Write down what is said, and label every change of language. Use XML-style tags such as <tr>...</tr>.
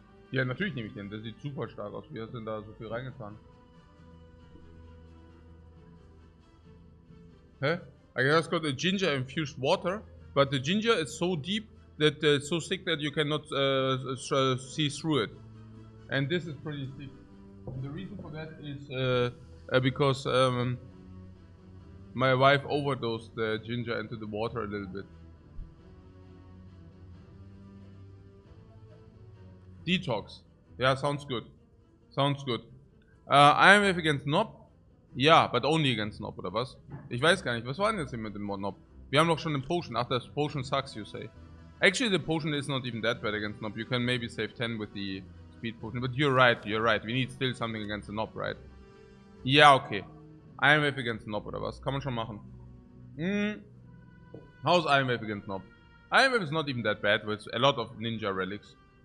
<de>Ja, natürlich nehme ich den. Der sieht super stark aus. Wie hast du denn da so viel reingetan? Hä?</de> <en>I just got a ginger infused water, but the ginger is so deep that it's so thick that you cannot see through it. And this is pretty thick. The reason for that is because my wife overdosed the ginger into the water a little bit. Detox. Yeah, sounds good. Sounds good. Iron Wave against Knob.</en> <de>Ja,</de> <en>but only against Knob,</en> <de>oder was? Ich weiß gar nicht. Was war denn jetzt hier mit dem Knob? Wir haben doch schon den Potion. Ach, das</de> <en>Potion sucks, you say. Actually, the potion is not even that bad against Knob. You can maybe save 10 with the speed potion. But you're right, you're right. We need still something against the Knob, right? Ja, okay. Iron Wave against Knob,</en> <de>oder was? Kann man schon machen.</de> <en>How's Iron Wave against Knob? Iron Wave is not even that bad with a lot of ninja relics.</en>